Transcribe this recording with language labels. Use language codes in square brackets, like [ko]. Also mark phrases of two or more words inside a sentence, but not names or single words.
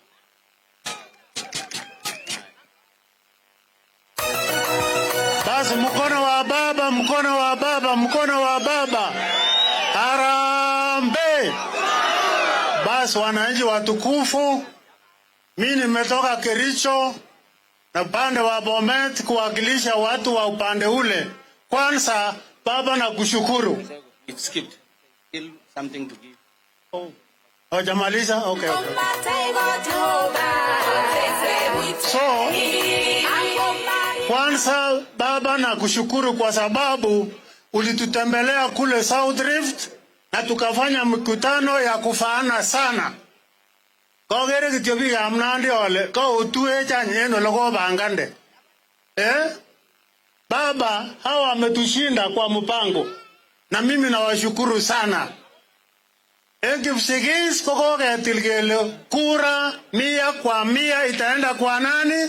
[sw] Basi mkono wa baba, mkono wa baba, mkono wa baba. Harambee! Basi wananchi watukufu, mimi nimetoka Kericho na upande wa Bomet kuwakilisha watu wa upande ule. Kwanza baba na kushukuru. [en] It skipped. Still something to give. [sw] Oh, jamaliza? Okay. So, kwanza baba na kushukuru kwa sababu ulitutembelea kule South Rift na tukafanya mikutano ya kufaana sana. [kln] Kogere kityobi ga Nandi ole ko utue chanyeno logo bangande. [sw] Baba hawa wametushinda kwa mpango na mimi nawashukuru sana. [kln] Kipsigis koketil kele kura 100% [sw] itaenda kwa nani?